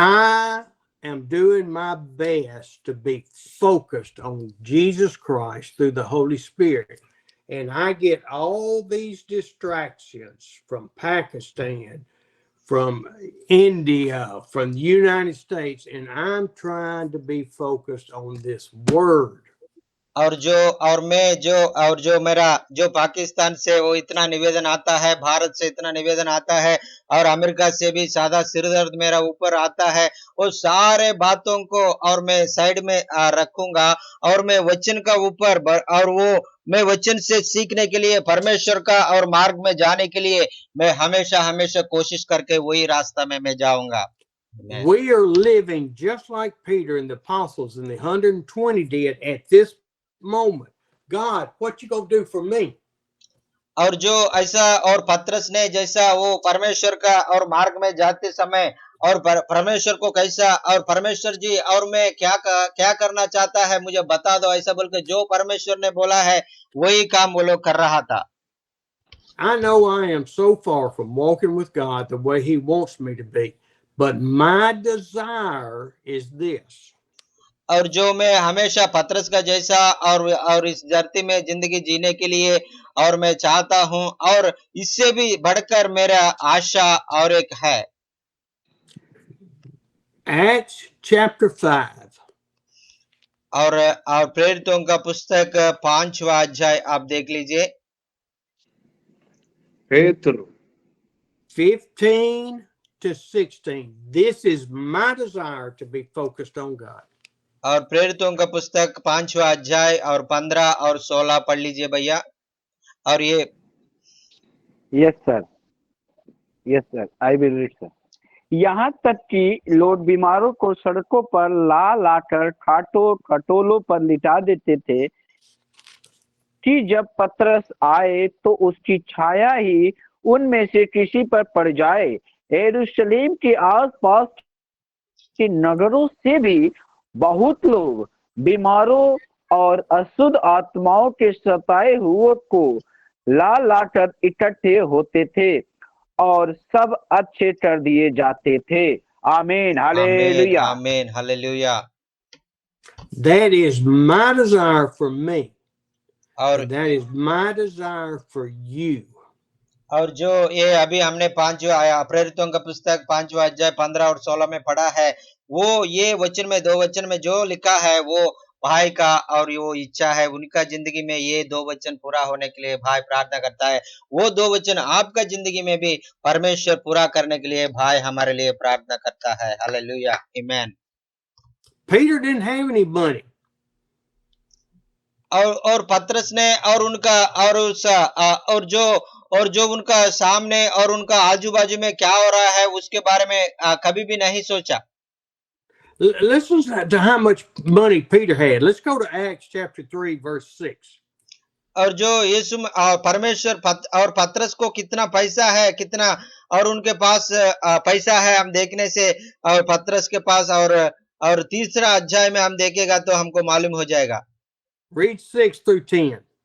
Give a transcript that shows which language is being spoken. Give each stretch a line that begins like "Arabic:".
English: I am doing my best to be focused on Jesus Christ through the Holy Spirit. And I get all these distractions from Pakistan, from India, from the United States, and I'm trying to be focused on this word.
Hindi: और जो मेरा जो पाकिस्तान से वो इतना निवेदन आता है, भारत से इतना निवेदन आता है और अमेरिका से भी सादा सिरदर्द मेरा ऊपर आता है, वो सारे बातों को और मैं साइड में रखूंगा और मैं वचन का ऊपर और वो मैं वचन से सीखने के लिए, परमेश्वर का और मार्ग में जाने के लिए मैं हमेशा कोशिश करके वही रास्ता में मैं जाऊंगा।
English: We are living just like Peter and the apostles and the 120 did at this moment. God, what you gonna do for me?
Hindi: और जो ऐसा और पत्रस ने जैसा वो परमेश्वर का और मार्ग में जाते समय और परमेश्वर को कैसा और परमेश्वर जी और मैं क्या करना चाहता है मुझे बता दो, ऐसा बोल के जो परमेश्वर ने बोला है वही काम वो लोग कर रहा था।
English: I know I am so far from walking with God the way He wants me to be, but my desire is this.
Hindi: और जो मैं हमेशा पत्रस का जैसा और इस धरती में जिंदगी जीने के लिए और मैं चाहता हूं और इससे भी बढ़कर मेरा आशा और एक है।
English: Acts chapter 5.
Hindi: और प्रेरितों का पुस्तक 5वां अध्याय आप देख लीजिए।
English: Pedro. 15 to 16. This is my desire to be focused on God.
Hindi: और प्रेरितों का पुस्तक 5वां अध्याय और 15 और 16 पढ़ लीजिए भैया। और ये
English: Yes sir, I will read sir.
Hindi: यहाँ तक कि लोग बीमारों को सड़कों पर लाकर खटोलों पर लिटा देते थे कि जब पतरस आए तो उसकी छाया ही उनमें से किसी पर पड़ जाए। यरूशलेम के आसपास के नगरों से भी बहुत लोग बीमारों और अशुद्ध आत्माओं के सताए हुए को लाकर इकट्ठे होते थे और सब अच्छे कर दिए जाते थे। आमीन, हालेलुया, आमीन, hallelujah.
English: That is my desire for me.
Hindi: और
English: And that is my desire for you.
Hindi: और जो ये अभी हमने 5वां प्रेरितों का पुस्तक 5वां अध्याय 15 और 16 में पढ़ा है, वो ये वचन में 2 वचन में जो लिखा है वो भाई का और वो इच्छा है उनका जिंदगी में ये 2 वचन पूरा होने के लिए भाई प्रार्थना करता है। वो 2 वचन आपका जिंदगी में भी परमेश्वर पूरा करने के लिए भाई हमारे लिए प्रार्थना करता है। हालेलुया, आमीन।
English: Peter didn't have any money.
Hindi: और पत्रस ने और उनका और जो और जो उनका सामने और उनका आजू बाजू में क्या हो रहा है उसके बारे में कभी भी नहीं सोचा।
English: Listen to how much money Peter had. Let's go to Acts chapter 3, verse 6.
Hindi: और जो परमेश्वर और पतरस को कितना पैसा है, कितना और उनके पास पैसा है हम देखने से, और पतरस के पास और तीसरा अध्याय में हम देखेगा तो हमको मालूम हो जाएगा।
English: Read 6 through 10.